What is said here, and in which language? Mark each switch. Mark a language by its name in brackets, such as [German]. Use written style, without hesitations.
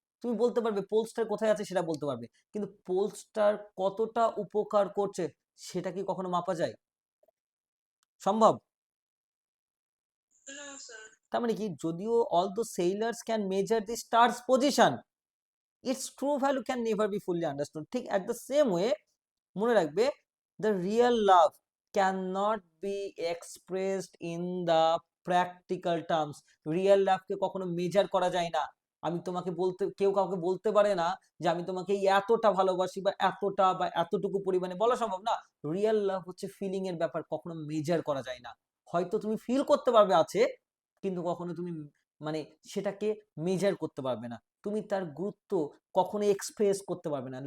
[Bangla] তুমি বলতে পারবে পোল স্টার কোথায় আছে সেটা বলতে পারবে, কিন্তু পোল স্টার কতটা উপকার করছে সেটা কি কখনো মাপা যায়? সম্ভব? [English] No sir. [Bangla] তার মানে কি, যদিও [English] All the sailors can measure the stars position, its true value can never be fully understood. ঠিক at the same way, [Bangla] মনে রাখবে [English] the real love cannot be expressed in the practical terms. [Bangla] Real লাভকে কখনো measure করা যায় না। আমি তোমাকে বলতে, কেউ কাউকে বলতে পারে না যে আমি তোমাকে এতটা ভালোবাসি বা এতটা বা এতটুকু পরিমাণে, বলা সম্ভব না। রিয়েল লাভ হচ্ছে ফিলিং এর ব্যাপার, কখনো মেজার করা যায় না। হয়তো তুমি ফিল করতে পারবে আছে, কিন্তু কখনো তুমি মানে সেটাকে মেজার করতে পারবে না, তুমি তার গুরুত্ব কখনো এক্সপ্রেস করতে পারবে না।